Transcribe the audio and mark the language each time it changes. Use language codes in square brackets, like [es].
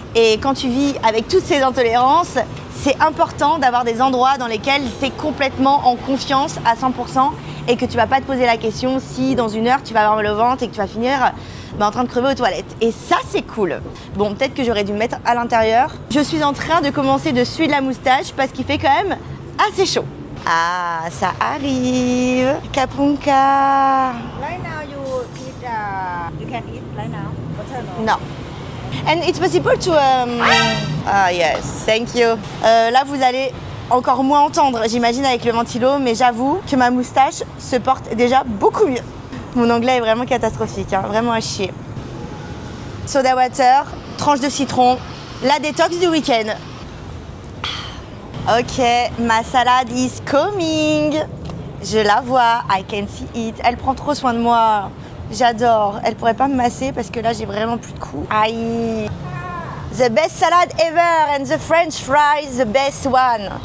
[fr] Et quand tu vis avec toutes ces intolérances, c'est important d'avoir des endroits dans lesquels tu es complètement en confiance à 100% et que tu vas pas te poser la question si dans une heure tu vas avoir mal au ventre et que tu vas finir en train de crever aux toilettes. Et ça, c'est cool. Bon, peut-être que j'aurais dû me mettre à l'intérieur. Je suis en train de commencer de suer de la moustache parce qu'il fait quand même assez chaud. Ah, ça arrive. Kapunka. [en] Right now you can eat right now. Butter no. [fr] Non. [en] And it's possible to... Ah yes, thank you. [fr] Là, vous allez encore moins entendre, j'imagine, avec le ventilo, mais j'avoue que ma moustache se porte déjà beaucoup mieux. Mon anglais est vraiment catastrophique, hein, vraiment à chier. Soda water, tranche de citron, la détox du week-end. [en] Ok, [fr] ma salade [en] is coming. [fr] Je la vois, [en] I can see it. [fr] Elle prend trop soin de moi. J'adore. Elle pourrait pas me masser parce que là j'ai vraiment plus de coups. Aïe. [en] The best salad ever and the French fries the best one.